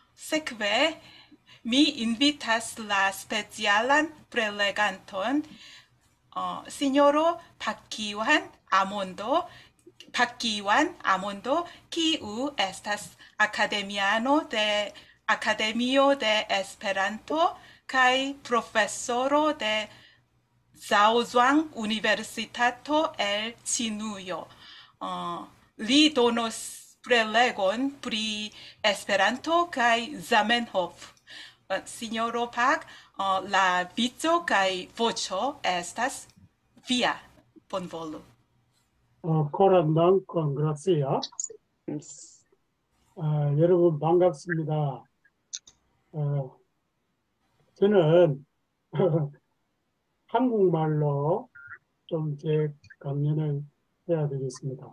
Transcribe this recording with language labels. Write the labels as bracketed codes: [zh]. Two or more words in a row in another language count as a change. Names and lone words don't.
[eo] sekve mi invitas la specialan preleganton Signoro Pakiwan Amondo, kiu estas Akademio de Esperanto kaj profesoro de Zhaozhuang Universitato el Ĉinujo. Li donos prelegon pri Esperanto kaj Zamenhof. Signoro Pak, la vico kaj voĉo estas via. Bonvolu. [ko] 코란 다음건 그렇지요. 여러분 반갑습니다. 저는 한국말로 좀 제 강연을 해야 되겠습니다.